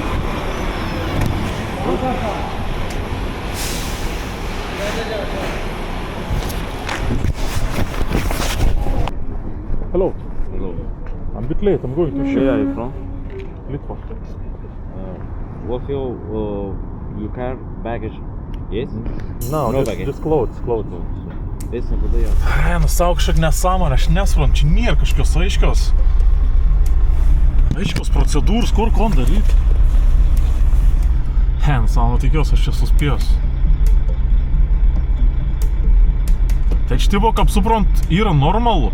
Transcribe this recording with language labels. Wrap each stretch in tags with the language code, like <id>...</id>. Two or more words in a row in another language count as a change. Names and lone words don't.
<en>Hello. I'm a bit late. I'm going to ship. Where are you from? Litva. What's your baggage? Yes? No, baggage. just clothes. Listen to the</en> <lt>Savo kažkaip nesąmonė, aš nesuprantu, čia nėra kažkokios aiškios procedūros, kur kon daryti. Savo tikiuosi, aš čia suspėsiu. Tai čia tipo, kaip suprant, yra normalu.</lt>